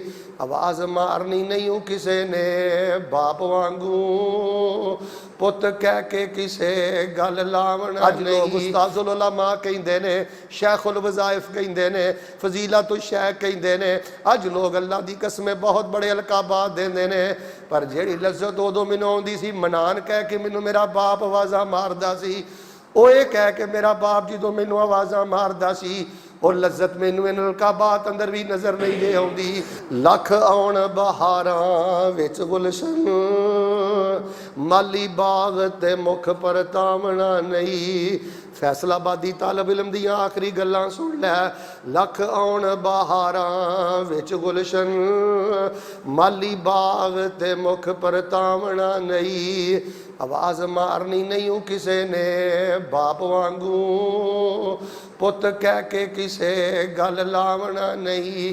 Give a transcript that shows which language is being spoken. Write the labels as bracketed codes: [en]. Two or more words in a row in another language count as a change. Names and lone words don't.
[pa] ਆਵਾਜ਼ ਮਾਰਨੀ ਨਹੀਂ ਕਿਸੇ ਨੇ ਬਾਪ ਵਾਂਗੂ, ਪੁੱਤ ਕਹਿ ਕੇ ਕਿਸੇ ਗਲ ਲਾਵਣਾ। ਅੱਜ ਲੋਕ [ar] أستاذ العلماء [pa] ਕਹਿੰਦੇ ਨੇ, [ar] شيخ الوظائف [pa] ਕਹਿੰਦੇ ਨੇ, [ar] فضيلة الشيخ [pa] ਕਹਿੰਦੇ ਨੇ। ਅੱਜ ਲੋਕ ਅੱਲਾਹ ਦੀ ਕਸਮ ਬਹੁਤ ਬੜੇ ਅਲਕਾਬਾਤ ਦੇਂਦੇ ਨੇ, ਪਰ ਜਿਹੜੀ ਲੱਜ਼ਤ ਉਦੋਂ ਮੈਨੂੰ ਆਉਂਦੀ ਸੀ ਮਨਾਨ ਕਹਿ ਕੇ ਮੈਨੂੰ ਮੇਰਾ ਬਾਪ ਆਵਾਜ਼ਾਂ ਮਾਰਦਾ ਸੀ, ਉਹ ਇਹ ਕਹਿ ਕੇ ਮੇਰਾ ਬਾਪ ਜਦੋਂ ਮੈਨੂੰ ਆਵਾਜ਼ਾਂ ਮਾਰਦਾ ਸੀ, ਉਹ ਲਜ਼ਤ ਮੈਨੂੰ ਇਹਨਾਂ ਅਲਕਾਬਾਤ ਅੰਦਰ ਵੀ ਨਜ਼ਰ ਨਹੀਂ ਜੇ ਆਉਂਦੀ। ਲੱਖ ਆਉਣ ਬਹਾਰਾਂ ਵਿੱਚ ਗੁਲਸ਼ਨ, ਮਾਲੀ ਬਾਗ ਤੇ ਮੁਖ ਪਰਤਾਵਣਾ ਨਹੀਂ। ਫ਼ੈਸਲਾਬਾਦੀ ਤਾਲਬ ਇਲਮ ਦੀਆਂ ਆਖ਼ਰੀ ਗੱਲਾਂ ਸੁਣ ਲੈ। ਲੱਖ ਆਉਣ ਬਹਾਰਾਂ ਵਿਚ ਗੁਲਸ਼ਨ, ਮਾਲੀ ਬਾਗ਼ ਤੇ ਮੁੱਖ ਪਰਤਾਵਣਾ ਨਹੀਂ। ਆਵਾਜ਼ ਮਾਰਨੀ ਨਹੀਂ ਕਿਸੇ ਨੇ ਬਾਪ ਵਾਂਗੂ, ਪੁੱਤ ਕਹਿ ਕੇ ਕਿਸੇ ਗਲ ਲਾਵਣਾ ਨਹੀਂ।